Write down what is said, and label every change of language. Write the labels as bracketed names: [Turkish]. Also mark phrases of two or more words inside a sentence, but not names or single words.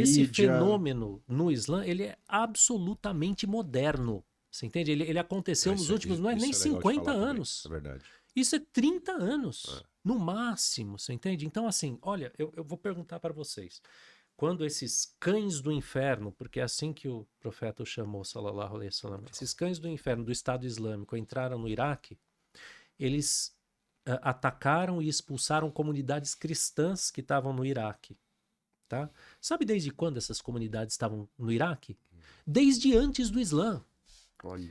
[Portuguese] esse fenômeno no Islã, ele é absolutamente moderno. Você entende? Ele aconteceu nos últimos, não é nem 50 anos. É verdade. Isso é 30 anos, no máximo, você entende? Então, assim, olha, eu vou perguntar para vocês. Quando esses cães do inferno, porque é assim que o profeta o chamou, [Arabic] صلى الله عليه وسلم, [Portuguese] esses cães do inferno do Estado Islâmico entraram no Iraque, eles atacaram e expulsaram comunidades cristãs que estavam no Iraque. Tá? Sabe desde quando essas comunidades estavam no Iraque? Desde antes do Islã. Olha.